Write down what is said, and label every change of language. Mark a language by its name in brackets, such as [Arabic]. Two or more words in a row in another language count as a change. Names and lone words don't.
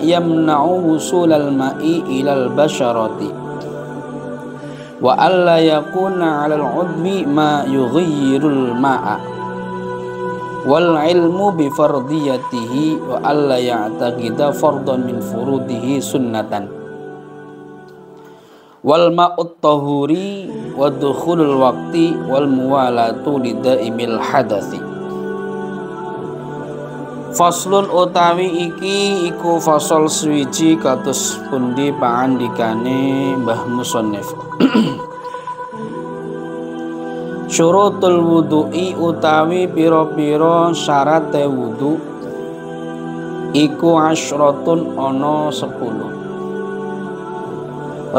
[Arabic] يمنع وصول الماء إلى البشرة وألا يكون على العضو ما يغير الماء والعلم بفرضيته وألا يعتقد فرضا من فروضه سنة والماء الطهور ودخول الوقت والموالاة لدائم الحدث. [Javanese] Faslun utawi iki iku fasal suwiji kados pundi pangandikane Mbah Musannif. [Arabic] شروط الوضوء [Javanese] utawi pira-pira syarate wudu iku asyratun ana 10.